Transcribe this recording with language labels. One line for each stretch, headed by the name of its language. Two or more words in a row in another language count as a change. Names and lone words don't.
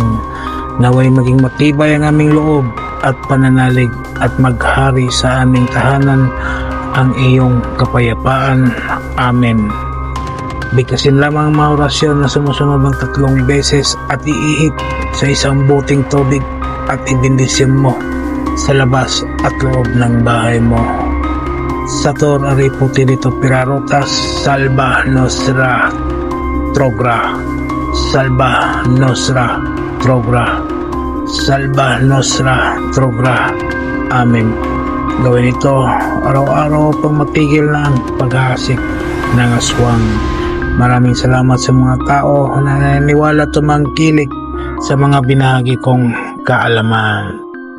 Filipino: Naway maging matibay ang aming loob at pananalig at maghari sa aming tahanan ang iyong kapayapaan. Amen. Bigkasin lamang ang mga orasyon na sumusunod ng 3 beses at iihip sa isang buting tubig at ibindisyon mo sa labas at loob ng bahay mo.
Latin: Sator ariputi dito pirarotas, salva nostra trogra, salva nostra trogra, salva nostra trogra.
Filipino: Amen. Gawin ito araw-araw upang matigil na ang pag-aasik ng aswang. Maraming salamat sa mga tao na naniniwala tumangkilik sa mga binahagi kong kaalaman.